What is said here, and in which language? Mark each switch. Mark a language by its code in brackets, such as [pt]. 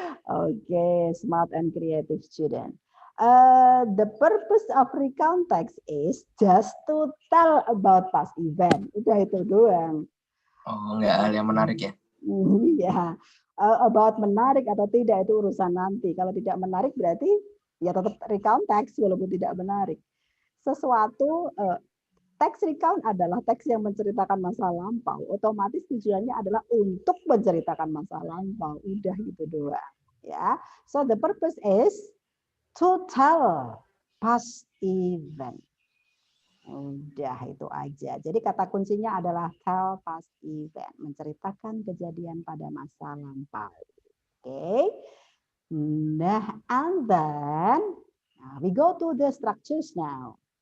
[en] Okay, smart and creative student. The purpose of recount text is just to tell about past event. [id] Udah itu doang. Oh, enggak hal yang menarik ya? Iya. About menarik atau tidak itu urusan nanti. Kalau tidak menarik berarti ya tetap recount text walaupun tidak menarik. Sesuatu teks recount adalah teks yang menceritakan masa lampau. Otomatis tujuannya adalah untuk menceritakan masa lampau. Udah gitu doang. Ya. [en] So the purpose is to tell past event. [id] Udah itu aja. Jadi kata kuncinya adalah [en] tell past event, [id] menceritakan kejadian pada masa lampau. Oke. [en] Nah, and then we go to the structures now.